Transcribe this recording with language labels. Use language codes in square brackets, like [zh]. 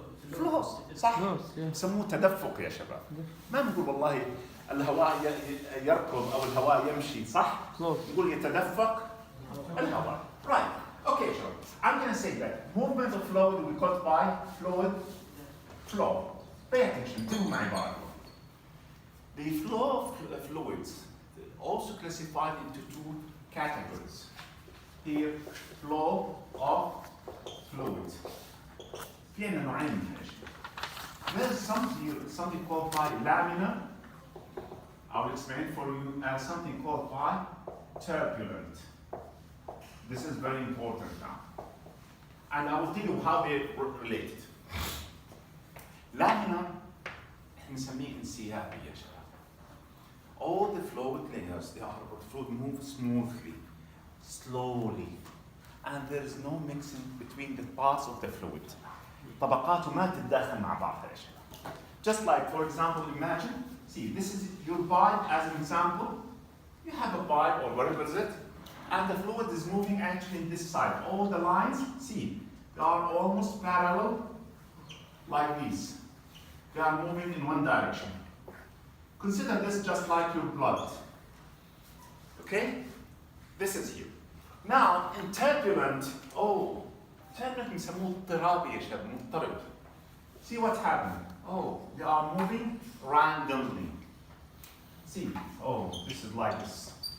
[ar] flows صح؟ يسموه تدفق يا شباب. ما بنقول والله الهواء يركض أو الهواء يمشي صح؟ نقول يتدفق الهواء. [en] Right. Okay, sure. I'm going to say that movement of fluid we call by fluid flow. Pay attention. [ar] انتبهوا معي بقى. [en] The flow of fluids also classified into two categories. Here, flow of fluids. [ar] في عندنا نوعين من الاشياء. [en] There's something called by laminar. I'll explain for you as something called by turbulent. This is very important now. And I will tell you how they related. [ar] Laminar نسميه انسيابي يا شباب. [en] All the fluid layers, they are fluid move smoothly, slowly, and there is no mixing between the parts of the fluid. [ar] طبقاته ما تتداخل مع بعضها يا شباب. [en] Just like, for example, imagine, see, this is your pipe as an example. You have a pipe or whatever is it, and the fluid is moving actually in this side. All the lines, see, they are almost parallel like this. They are moving in one direction. Consider this just like your blood. Okay? This is here. Now, in turbulent, turbulent [ar] بنسموه اضطرابي يا شباب، مضطرب. [en] See what's happening. They are moving randomly. See, this is like this.